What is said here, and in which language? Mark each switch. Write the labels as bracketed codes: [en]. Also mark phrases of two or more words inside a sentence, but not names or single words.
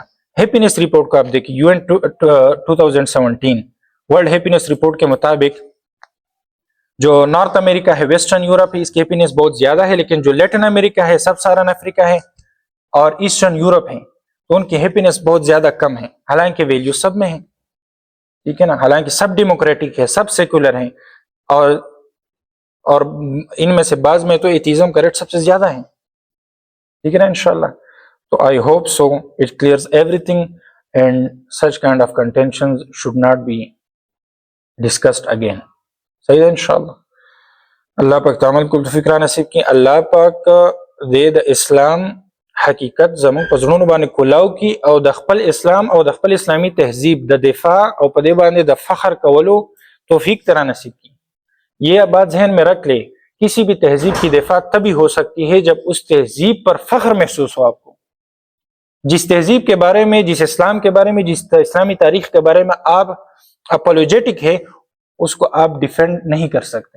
[ur] ہیپینس رپورٹ کو آپ دیکھیں، UN 2017 ورلڈ ہیپینس رپورٹ کے مطابق جو نارتھ امریکہ ہے، ویسٹرن یورپ ہے، اس کی ہیپینس بہت زیادہ ہے، لیکن جو لیٹن امریکہ ہے، سب سہارن افریقہ ہے اور ایسٹرن یورپ ہے تو ان کی ہیپینس بہت زیادہ کم ہے، حالانکہ ویلیو سب میں ہے. ٹھیک ہے نا. حالانکہ سب ڈیموکریٹک ہے، سب سیکولر ہیں، اور ان میں سے بعض میں تو ایتھیزم کا ریٹ سب سے زیادہ ہے. ٹھیک ہے نا انشاءاللہ. [en] تو I hope so it clears everything and such kind of contentions should not be discussed again. [ur] صحیح ہے انشاءاللہ. [ps] اللہ پاک تعمل کو فکرہ نصیب کی. اللہ پاک دے د اسلام حقیقت زمون پزړونو باندې کولاو کی او د خپل اسلام او د خپل اسلامی تہذیب د دفاع او په دې باندې د فخر کولو توفیق ترا نصیب کی. [ur] یہ بات ذہن میں رکھ لے، کسی بھی تہذیب کی دفاع تبھی ہو سکتی ہے جب اس تہذیب پر فخر محسوس ہو آپ کو. جس تہذیب کے بارے میں، جس اسلام کے بارے میں، جس اسلامی تاریخ کے بارے میں آپ اپولوجیٹک ہے، اس کو آپ ڈیفینڈ نہیں کر سکتے.